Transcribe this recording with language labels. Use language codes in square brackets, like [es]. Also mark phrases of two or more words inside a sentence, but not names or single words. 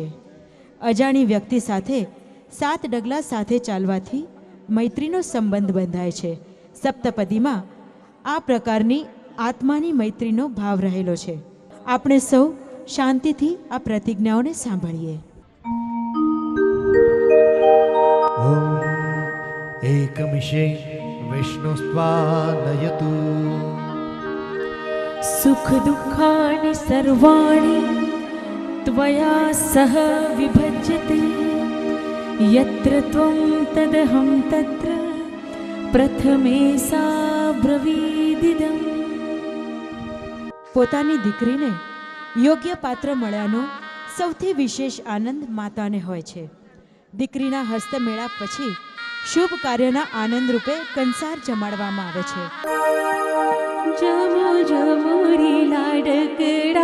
[gu] અજાણી વ્યક્તિ સાથે 7 ડગલા સાથે ચાલવાથી મૈત્રીનો સંબંધ બંધાય છે. સપ્તપદીમાં આ પ્રકારની આત્માની મૈત્રીનો ભાવ રહેલો છે. આપણે સૌ શાંતિથી આ પ્રતિજ્ઞાઓને સાંભળીએ. [sa] ॐ एकमिषे विष्णुस्त्वानयतु सुख दुःखानि सर्वाणि त्वया सह विभज्यते यत्र त्वं तदहं तत्र प्रथमे सा ब्रवीदिदम्. [gu] પોતાની દીકરીને યોગ્ય પાત્ર મળ્યાનો સૌથી વિશેષ આનંદ માતાને હોય છે. દીકરીના હસ્તમેળાપ પછી શુભ કાર્યના આનંદ રૂપે કંસાર જમાડવામાં આવે છે. જમો જમો રી લાડક